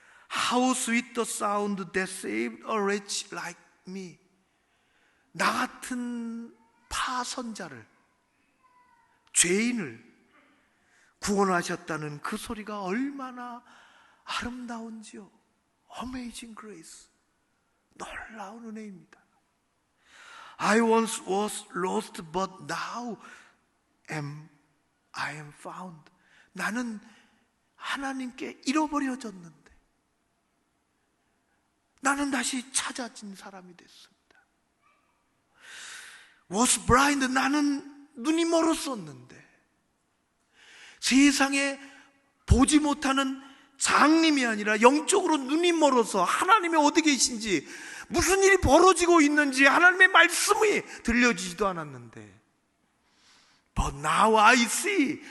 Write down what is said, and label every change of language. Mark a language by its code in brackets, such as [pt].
[en] How sweet the sound that saved a wretch like me. [ko] 나 같은 파선자를, 죄인을 구원하셨다는 그 소리가 얼마나 아름다운지요. [en] Amazing grace. [ko] 놀라운 은혜입니다. [en] I once was lost but now I am found. [ko] 나는 하나님께 잃어버려졌는데 나는 다시 찾아진 사람이 됐습니다. [en] Was blind. [ko] 나는 눈이 멀었었는데 세상에 보지 못하는 장님이 아니라 영적으로 눈이 멀어서 하나님이 어디 계신지, 무슨 일이 벌어지고 있는지 하나님의 말씀이 들려지지도 않았는데 [en] But now I see.